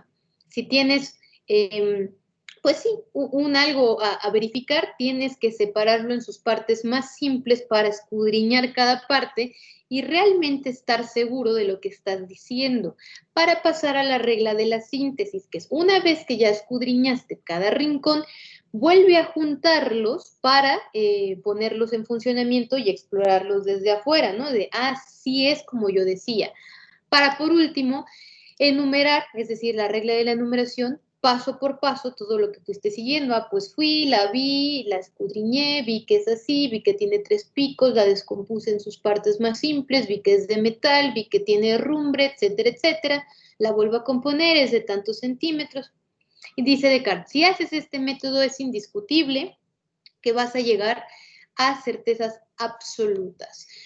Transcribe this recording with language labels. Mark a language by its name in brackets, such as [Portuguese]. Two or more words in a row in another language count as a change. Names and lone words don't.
[Spanish] Si tienes, pues sí, un algo a verificar, tienes que separarlo en sus partes más simples para escudriñar cada parte y realmente estar seguro de lo que estás diciendo, para pasar a la regla de la síntesis, que es una vez que ya escudriñaste cada rincón, vuelve a juntarlos para ponerlos en funcionamiento y explorarlos desde afuera, ¿no? De, sí es como yo decía. Para, por último, enumerar, es decir, la regla de la enumeración, paso por paso, todo lo que tú estés siguiendo. Pues fui, la vi, la escudriñé, vi que es así, vi que tiene 3 picos, la descompuse en sus partes más simples, vi que es de metal, vi que tiene herrumbre, etcétera, etcétera. La vuelvo a componer, es de tantos centímetros. Y dice Descartes, si haces este método es indiscutible que vas a llegar a certezas absolutas.